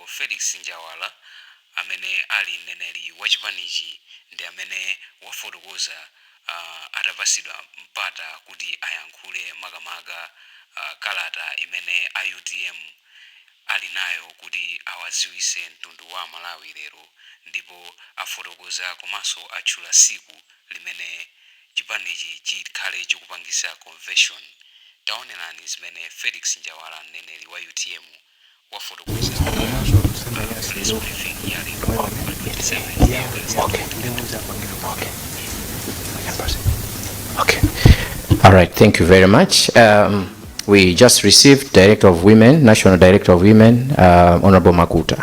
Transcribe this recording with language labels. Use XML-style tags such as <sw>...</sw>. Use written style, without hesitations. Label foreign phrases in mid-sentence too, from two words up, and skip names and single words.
<ny>Felix Njawala amene ali mneneri wa chipanichi ndi amene wafotokoza atapasidwa mpata kuti ayankhule makamaka kalata imene a UTM ali nayo kuti awaziwise mtundu wa Malawi lero, ndipo afotokoza komanso atchula siku limene chipanichi chikhale chikupangisa convention. Taonerani zimene Felix Njawala mneneri wa UTM wafotokoza</ny> <en>Okay. All right, thank you very much. We just received Director of Women, National Director of Women, Honorable Makuta.</en>